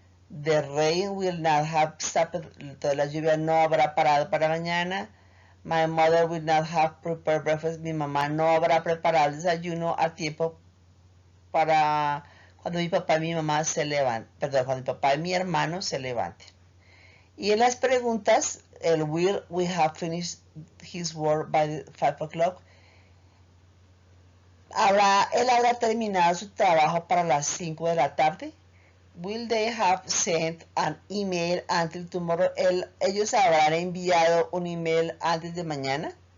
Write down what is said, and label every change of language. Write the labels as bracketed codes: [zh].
[en] The rain will not have stopped. [es] Toda la lluvia no habrá parado para mañana. [en] My mother will not have prepared breakfast. [es] Mi mamá no habrá preparado el desayuno a tiempo para cuando mi papá y mi mamá se levanten. Perdón, cuando mi papá y mi hermano se levanten. Y en las preguntas, el [en] will, we have finished his work by 5 o'clock. [es] Él habrá terminado su trabajo para las 5 de la tarde. [en] Will they have sent an email until tomorrow? [es] Ellos habrán enviado un email antes de mañana.